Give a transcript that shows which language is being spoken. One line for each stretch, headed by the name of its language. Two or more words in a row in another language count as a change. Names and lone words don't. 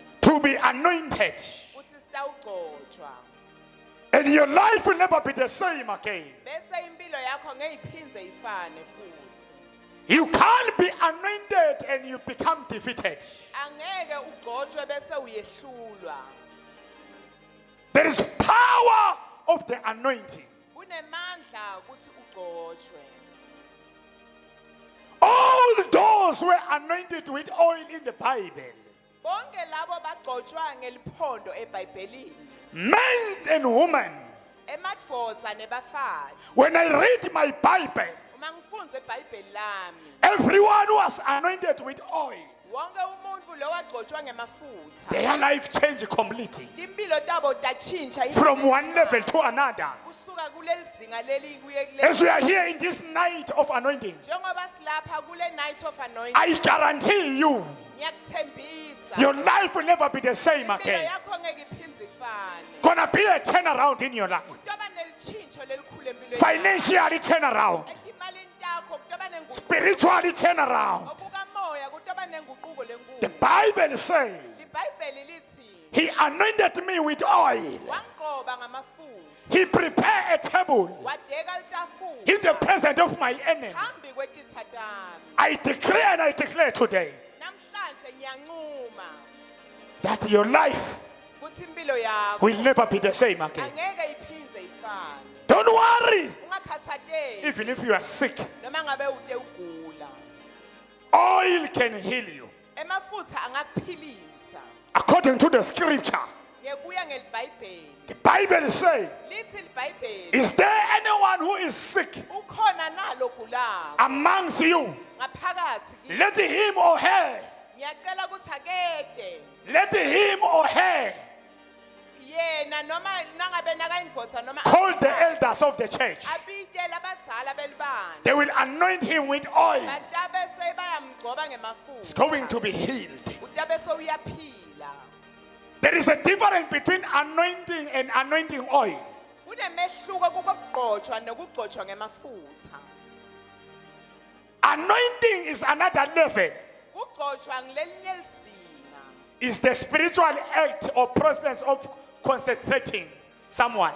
English: to be anointed.
Swati: Uthi sitawugcotshwa.
English: And your life will never be the same again.
Swati: Bese impilo yakho ngeyiphindze ifane futhi.
English: You can't be anointed and you become defeated.
Swati: Angeke ugcotshwe bese uyehlulwa.
English: There is power of the anointing.
Swati: Kunemandla ukuthi ugcotshwe.
English: All those were anointed with oil in the Bible.
Swati: Bonke labo bagcotshwa ngeliphondo eBhayibhelini.
English: Men and women.
Swati: Emadvodza nebafazi.
English: When I read my Bible,
Swati: Uma ngifundza eBhayibheli lami,
English: everyone was anointed with oil.
Swati: wonke umuntu lo wagcotshwa ngemafutha.
English: Their life changed completely.
Swati: Timpilo tabo tatshintsha
English: From one level to another.
Swati: kusuka kuleli zinga leli kuye
English: As we are here in this night of anointing,
Swati: njengoba silapha kule
English: night of anointing. I guarantee you,
Swati: Ngiyakuthembisa.
English: your life will never be the same
Swati: Impilo
English: again.
Swati: yakho ngeke iphindze ifane.
English: Gonna be a turnaround in your life.
Swati: Kutoba nelitshintsho lelikhulu empilweni.
English: Financially turnaround.
Swati: Etimalini takho kutoba nenguquko.
English: Spiritually turnaround.
Swati: Okukamoya kutoba nenguquko
English: The
Swati: lenkulu.
English: Bible says,
Swati: IBhayibheli lithi
English: He anointed me with oil.
Swati: wangqoba ngamafutha.
English: He prepared a table
Swati: Wadeka litafula.
English: in the presence of my enemy.
Swati: Phambi kwetitha tami.
English: I decree and I declare today
Swati: Namhlanje ngiyancuma
English: that your life
Swati: ukuthi impilo yakho
English: will never be the same again.
Swati: angeke iphindze ifane.
English: Don't worry,
Swati: Ungakhathateki
English: even if you are sick,
Swati: noma ngabe ude ugula.
English: oil can heal you.
Swati: Emafutha angakuphilisa.
English: According to the scripture,
Swati: Ngekuya ngelibhayibheli.
English: the Bible says,
Swati: Lithi libhayibheli.
English: is there anyone who is sick
Swati: Ukhona nalo gulayo.
English: amongst you?
Swati: Ngaphakathi kimi.
English: Let him or her,
Swati: Ngiyacela ukuthi akede.
English: let him or her
Swati: Yena noma nangabe nakayindvodza noma
English: call the elders of the church.
Swati: abitela abadzala belibandla.
English: They will anoint him with oil.
Swati: Batabe sebayamgcoba
English: He's
Swati: ngemafutha.
English: going to be healed.
Swati: Utabe sewuyaphila.
English: There is a difference between anointing and anointing oil.
Swati: Kunemehluko kokugcotshwa nokugcotshwa ngemafutha.
English: Anointing is another level.
Swati: Kugcotshwa ngilelinye lizinga.
English: It's the spiritual act or process of concentrating someone.